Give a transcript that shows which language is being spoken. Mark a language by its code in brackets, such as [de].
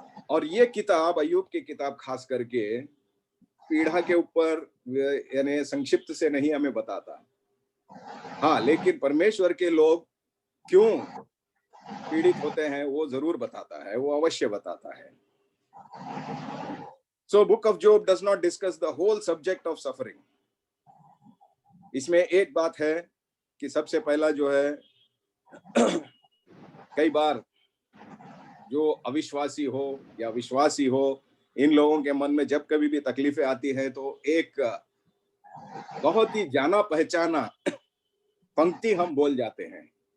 [hi] और ये किताब, अय्यूब की किताब खास करके पीड़ा के ऊपर यानी संक्षिप्त से नहीं हमें बताता। हाँ, लेकिन परमेश्वर के लोग क्यों पीड़ित होते हैं वो जरूर बताता है, वो अवश्य बताता है। [en] So book of Job does not discuss the whole subject of suffering. [hi] इसमें एक बात है कि सबसे पहला जो है कई बार जो अविश्वासी हो या विश्वासी हो, इन लोगों के मन में जब कभी भी तकलीफें आती है तो एक बहुत ही जाना पहचाना पंक्ति हम बोल जाते हैं।